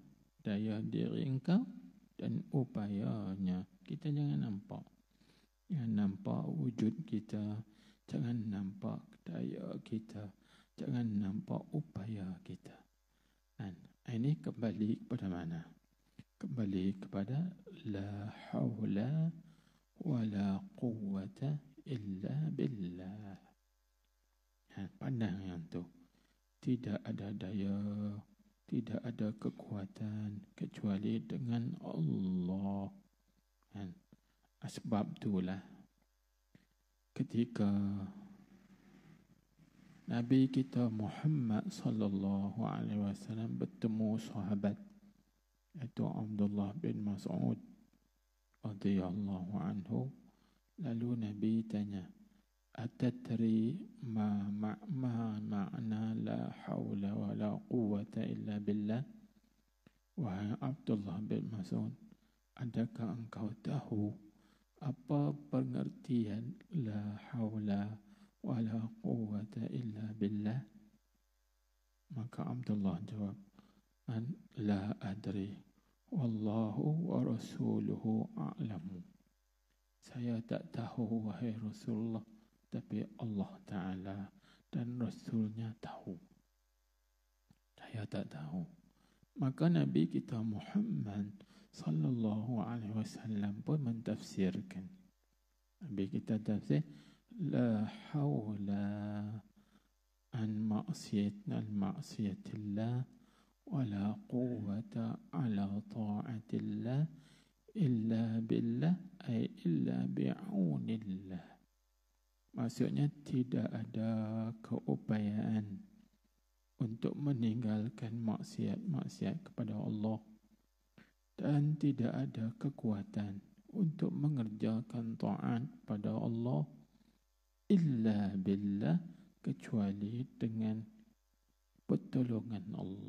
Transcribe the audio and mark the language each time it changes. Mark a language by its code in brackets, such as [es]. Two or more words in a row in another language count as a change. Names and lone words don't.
[ms] Daya diri engkau dan upayanya. Kita jangan nampak. Jangan nampak wujud kita. Jangan nampak daya kita. Jangan nampak upaya kita. Ini kembali kepada mana? Kembali kepada [ar] لا حول ولا قوة إلا بالله. [ms] Pandang yang tu. Tidak ada daya, tidak ada kekuatan kecuali dengan Allah. Sebab itulah ketika Nabi kita Muhammad [ar] صلى الله عليه وسلم [ms] bertemu sahabat iaitu Abdullah bin Mas'ud [ar] رضي الله عنه, [ms] lalu Nabi tanya, [ar] "أتدري ما معنى لا حول ولا قوة إلا بالله?" [ms] Wahai Abdullah bin Mas'ud, adakah engkau tahu apa pengertian [ar] لا حول ولا قوة إلا بالله? [ms] Maka Abdullah jawab, [ar] لا أدري والله ورسوله أعلم. [ms] Saya tak tahu wahai Rasulullah, tapi Allah Ta'ala dan Rasulnya tahu. Saya tak tahu. Maka Nabi kita Muhammad [ar] صلى الله عليه وسلم [ms] pun mentafsirkan. Nabi kita tafsir, [ar] لا حول عن معصية الله ولا قوة على طاعة الله إلا بالله أي إلا بعون الله. [ms] Maksudnya tidak ada keupayaan untuk meninggalkan maksiat kepada Allah, dan tidak ada kekuatan untuk mengerjakan taat pada Allah [ar] إلا بالله, [ms] kecuali dengan pertolongan Allah.